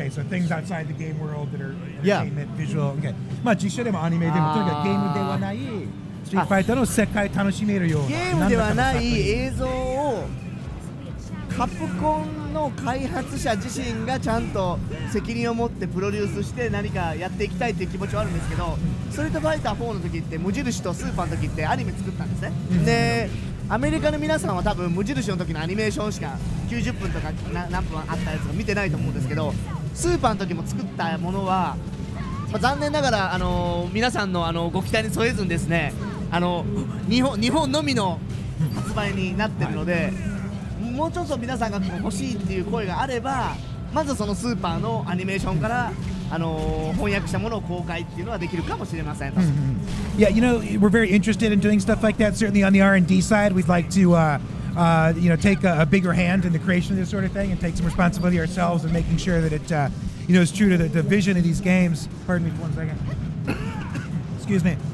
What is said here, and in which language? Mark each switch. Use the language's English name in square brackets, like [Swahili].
[English] Okay, so things outside the game world that are entertainment, visual. Okay. [Japanese] まあ実写でもアニメでもとにかくゲームではないストリートファイターの世界楽しめるようなゲームではない映像をカプコンの開発者自身がちゃんと責任を持ってプロデュースして何かやっていきたいという気持ちはあるんですけど、ストリートファイター4の時って無印とスーパーの時ってアニメ作ったんですね。でアメリカの皆さんは多分無印の時のアニメーションしか90分とか何分あったやつが見てないと思うんですけど、スーパーの時も作ったものは、残念ながら皆さんのご期待に添えずにですね、日本のみの発売になってるので、もうちょっと皆さんが欲しいっていう声があれば、まずそのスーパーのアニメーションから、翻訳したものを公開っていうのはできるかもしれません。 [English] Yeah, you know, we're very interested in doing stuff like that. Certainly on the R&D side, we'd like to, you know, take a bigger hand in the creation of this sort of thing and take some responsibility ourselves in making sure that it, you know, is true to the vision of these games. Pardon me for 1 second. Excuse me.